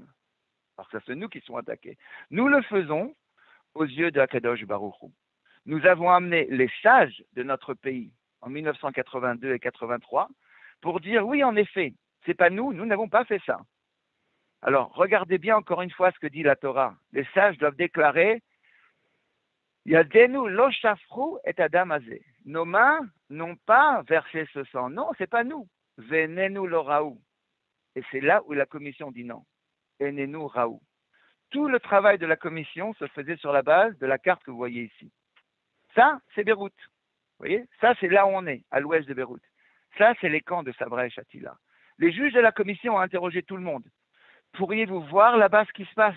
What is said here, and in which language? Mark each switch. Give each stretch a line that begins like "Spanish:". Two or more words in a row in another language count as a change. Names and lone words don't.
French: Alors que c'est nous qui sommes attaqués. Nous le faisons aux yeux de
Hebrew: הקדוש ברוך הוא.
French: Nous avons amené les sages de notre pays en 1982 et 83 pour dire oui, en effet, c'est pas nous n'avons pas fait ça. Alors, regardez bien encore une fois ce que dit la Torah. Les sages doivent déclarer
Hebrew: ידינו לא שפכו את הדם הזה.
French: Nos mains n'ont pas versé ce sang. Non, c'est pas nous.
Hebrew: ועינינו לא ראו.
French: Et c'est là où la commission dit non.
Hebrew: עינינו ראו.
French: Tout le travail de la commission se faisait sur la base de la carte que vous voyez ici. Ça, c'est Beyrouth. Vous voyez? Ça, c'est là où on est, à l'ouest de Beyrouth. Ça, c'est les camps de Sabra et Shatila. Les juges de la commission ont interrogé tout le monde. Pourriez-vous voir là-bas ce qui se passe?